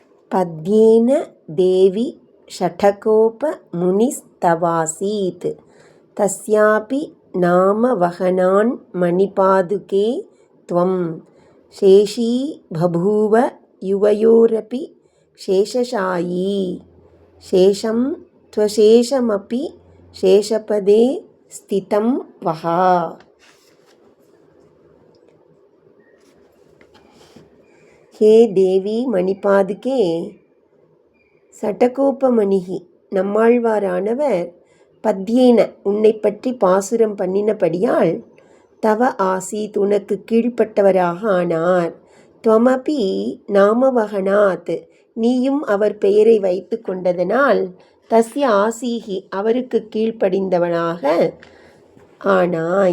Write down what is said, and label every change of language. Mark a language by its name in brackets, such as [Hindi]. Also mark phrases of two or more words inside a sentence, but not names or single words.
[Sanskrit] पद्येन देवी षठकोपमुनिस्तवासीत् तस्यापि नाम वहनान् मणिपादुके त्वं शेषी बभूव युवयोरपि शेषशायी शेषं त्वशेषमपि शेषपदे स्थितं वः. [Tamil] हे தேவி மணிபாதுகே, சடகோபமணிகி நம்மாழ்வாரானவர் பத்யேன உன்னை பற்றி பாசுரம் பண்ணினபடியால் [Sanskrit] तव आसीत् [Tamil] உனக்கு கீழ்ப்பட்டவராக ஆனார். [Sanskrit] त्वमपि नामवहनात् [Tamil] நீயும் அவர் பெயரை வைத்து கொண்டதனால் [Sanskrit] तस्य आसीत् [Tamil] அவருக்கு கீழ்ப்படிந்தவனாக ஆனாய்.